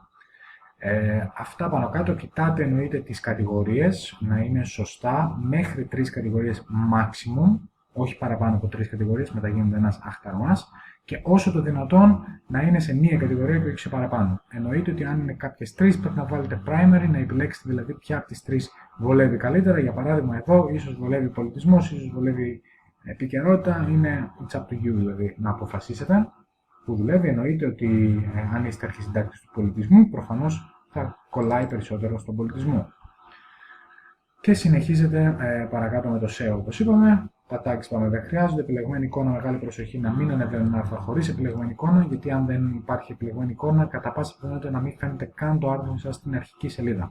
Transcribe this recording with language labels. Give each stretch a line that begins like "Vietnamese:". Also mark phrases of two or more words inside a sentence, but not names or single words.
Greek: Αυτά πάνω κάτω, κοιτάτε εννοείται τις κατηγορίες να είναι σωστά, μέχρι 3 κατηγορίες maximum, όχι παραπάνω από 3 κατηγορίες, μετά γίνεται ένας αχταρμάς, και όσο το δυνατόν να είναι σε μία κατηγορία και όχι σε παραπάνω. Εννοείται ότι αν είναι κάποιες 3 πρέπει να βάλετε primary, να επιλέξετε δηλαδή ποια από τις 3 βολεύει καλύτερα. Για παράδειγμα εδώ ίσως βολεύει πολιτισμός, ίσως βολεύει επικαιρότητα, είναι
English: it's up to you
Greek: δηλαδή να αποφασίσετε που δουλεύει. Εννοείται ότι αν είστε αρχισυντάκτης του πολιτισμού, προφανώς θα κολλάει περισσότερο στον πολιτισμό. Και συνεχίζετε παρακάτω με το SEO όπως είπαμε. Τα tags πάμε, δεν χρειάζονται. Επιλεγμένη εικόνα, μεγάλη προσοχή να μην ανεβαίνουν άρθρα χωρίς επιλεγμένη εικόνα, γιατί αν δεν υπάρχει επιλεγμένη εικόνα, κατά πάσα πιθανότητα να μην φαίνεται καν το άρθρο σας στην αρχική σελίδα.